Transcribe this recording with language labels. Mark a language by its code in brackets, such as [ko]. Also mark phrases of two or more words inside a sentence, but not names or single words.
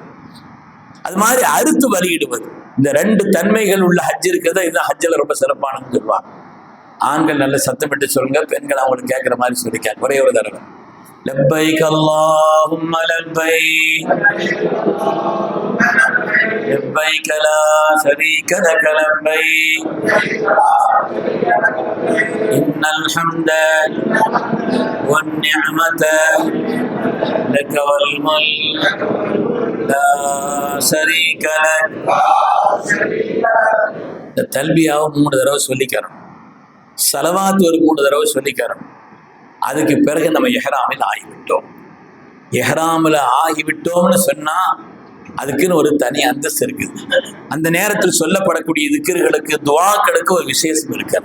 [ta] அது மாதிரி அறுத்து வரியிடுவது. இந்த 2 தன்மைகள் உள்ள ஹஜ் இருக்கிறது, இதுதான் ஹஜ்ஜில் ரொம்ப சிறப்பானதுன்னு சொல்லுவாங்க. ஆண்கள் நல்ல சத்தமிட்டு சொல்லுங்க, பெண்கள் அவங்களுக்கு கேட்குற மாதிரி சொல்லிக்காங்க. ஒரே ஒரு தடவை. [ar] لبيك اللهم لبيك. لبيك لا شريك لك لبيك إن الحمد والنعمة لك والملك لا شريك لك. [ta] இந்த தல்பியாவை 3 தடவை சொல்லிக்கிறோம், ஸலவாத் ஒரு 3 தடவை சொல்லிக்கிறோம். அதுக்கு பிறகு நம்ம இஹ்ராமில் ஆகிவிட்டோம். இஹ்ராமில் ஆகிவிட்டோம்னு சொன்னா அதுக்குன்னு ஒரு தனி அந்தஸ்து இருக்குது. அந்த நேரத்தில் சொல்லப்படக்கூடிய திக்ர்களுக்கு துஆக்களுக்கு ஒரு விசேஷம் இருக்கிறது.